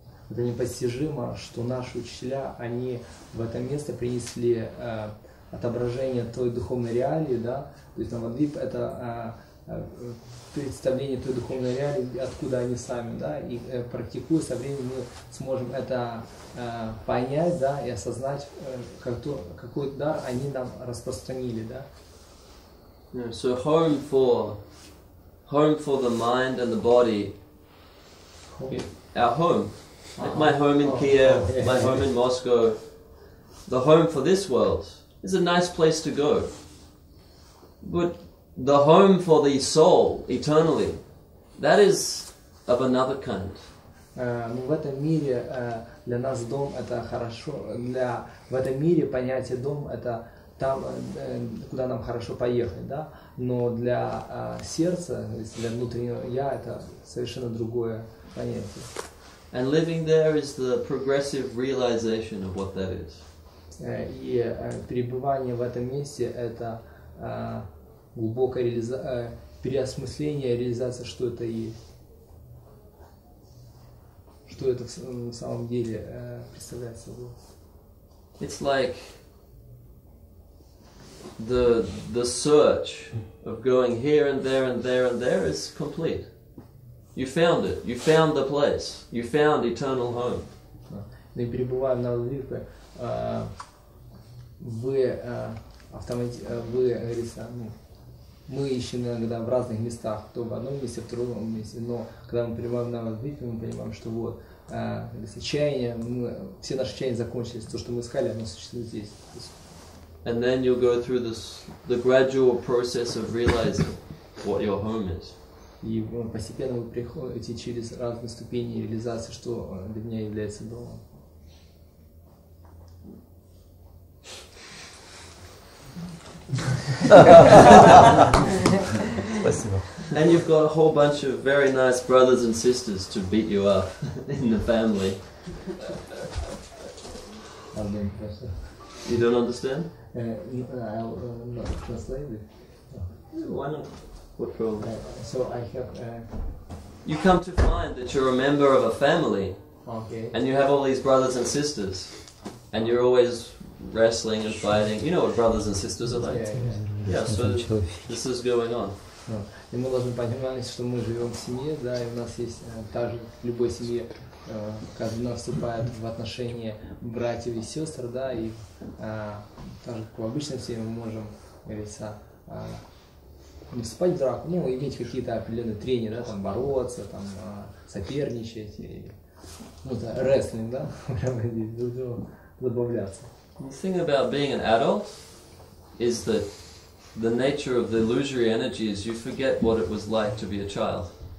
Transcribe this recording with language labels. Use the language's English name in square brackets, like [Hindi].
[Russian] Это непостижимо, что наши учителя, они в это место принесли отображение той духовной реалии, да, то есть Навадвип это представление той духовной реалии, откуда они сами, да, и практикуя со временем мы сможем это понять, да, и осознать, какой дар они нам распространили, да. [English] Yeah, so home for the mind and the body, our home, like my home in Kiev, my home in Moscow, the home for this world is a nice place to go, but the home for the soul eternally, that is of another kind. [Russian] Но в этом мире для нас дом это хорошо, в этом мире понятие дом это там, куда нам хорошо поехать, да, но для сердца, для внутреннего я это совершенно другое понятие. [English] And living there is the progressive realization of what that is. [Russian] И пребывание в этом месте это глубокое переосмысление, реализация, что это есть. Что это на самом деле представляет собой. [English] It's like the search of going here and there and there and there is complete. You found it. You found the place. You found eternal home. [Russian] Мы перебываем на Навадвипе. Вы, говорится, мы ищем иногда в разных местах, то в одном месте, в другом месте, но когда мы пребываем на Навадвипе, мы понимаем, что вот чаяние, все наши чаяния закончились, то, что мы искали, оно существует здесь. [English] And then you'll go through the gradual process of realizing what your home is. [Russian] И постепенно вы приходите через разные ступени реализации, что для меня является домом. [English] And you've got a whole bunch of very nice brothers and sisters to beat you up in the family. You don't understand? I'll not translate it. Why not? What problem? So I have. You come to find that you're a member of a family, Okay. and you have all these brothers and sisters, and you're always wrestling and fighting. You know what brothers and sisters are like? Yeah, so this is going on. [Russian] И мы должны понимать, что мы живем в семье, да, и у нас есть также в любой семье, когда вступает в отношения братьев и сестр, да, и также в обычной семье мы можем, говорится, не вступать в драку, ну, иметь какие-то определенные трения, да, там бороться, там соперничать, и, ну, это рестлинг, да, прямо здесь друг другу забавляться. [English] The thing about being an adult is that the nature of the illusory energy is you forget what it was like to be a child.